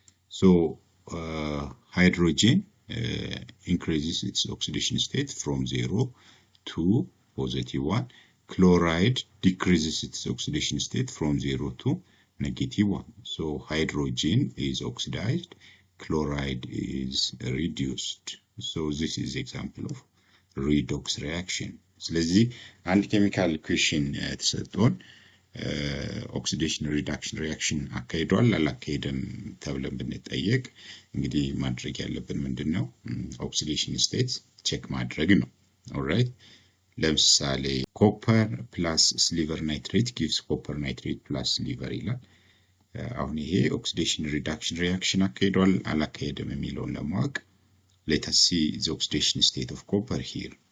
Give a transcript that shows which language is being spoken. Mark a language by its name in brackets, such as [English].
[English] So hydrogen increases its oxidation state from 0 to +1. Chloride decreases its oxidation state from 0 to -1. So hydrogen is oxidized, chloride is reduced. So this is example of redox reaction. [Amharic] ስለዚህ አንድ ኬሚካል ኢኩዌሽን ተሰጥቶን oxidation reduction reaction አካሂዷል አላካሄደም ተብለን ብንጠየቅ እንግዲህ ማድረግ ያለብን ምንድነው? [English] oxidation state ቼክ ማድረግ ነው። ኦልራይት፣ ለምሳሌ copper plus silver nitrate gives copper nitrate plus silver ይላል። አሁን ይሄ oxidation reduction reaction አካሂዷል አላካሄደም የሚለውን ለማወቅ let us see the oxidation state of copper here.